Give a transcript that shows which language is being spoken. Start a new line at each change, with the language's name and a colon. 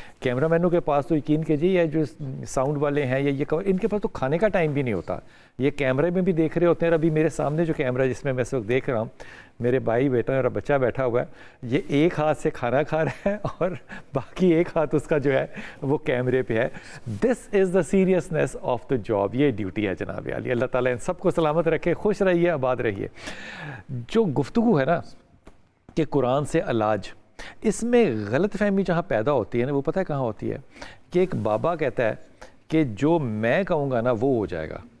Urdu: Camera مینوں کے پاس تو یقین کیجیے یہ جو ساؤنڈ والے ہیں یا یہ کور، ان کے پاس تو کھانے کا ٹائم بھی نہیں ہوتا. یہ کیمرے میں بھی دیکھ رہے ہوتے ہیں. ابھی میرے سامنے جو کیمرہ جس میں اس وقت دیکھ رہا ہوں، میرے بھائی بیٹا میرا بچہ بیٹھا ہوا ہے، یہ ایک ہاتھ سے کھانا کھا رہا ہے اور باقی ایک ہاتھ اس کا جو ہے وہ کیمرے پہ ہے.
English: This is the seriousness of the job.
Urdu: یہ ڈیوٹی ہے جناب عالی. اللہ تعالیٰ ان سب کو سلامت رکھے، خوش رہیے، آباد رہیے. جو گفتگو ہے نا کہ قرآن سے علاج، اس میں غلط فہمی جہاں پیدا ہوتی ہے نا وہ پتہ ہے کہاں ہوتی ہے کہ ایک بابا کہتا ہے کہ جو میں کہوں گا نا وہ ہو جائے گا.